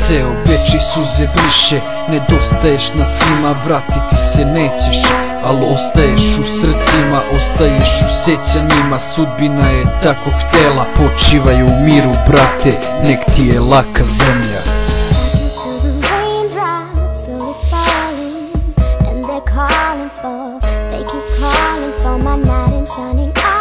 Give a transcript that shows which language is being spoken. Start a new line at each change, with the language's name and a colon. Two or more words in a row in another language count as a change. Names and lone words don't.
Serbian: Ceo Beč i suze briše, nedostaješ na svima, vratiti se nećeš, ali ostaješ u srcima, ostaješ u sećanjima. Sudbina je tako htela, počivaj u miru, brate, nek ti je laka zemlja.
English: They keep calling for my knight in shining